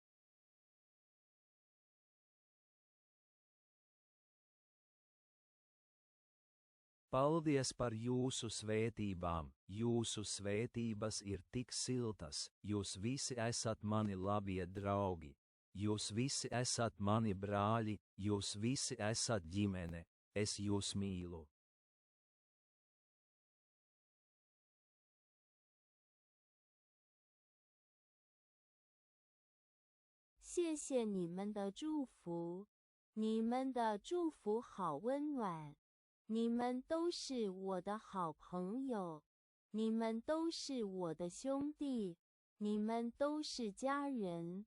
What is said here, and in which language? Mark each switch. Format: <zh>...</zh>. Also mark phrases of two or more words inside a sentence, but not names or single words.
<lv>Paldies par jūsu svētībām, jūsu svētības ir tik siltas, jūs visi esat mani labie draugi. Jūs visi esat mani brāļi, jūs visi esat ģimene, es jūs mīlu.</lv> <zh>谢谢你们的祝福，你们的祝福好温暖，你们都是我的好朋友，你们都是我的兄弟，你们都是家人。</zh>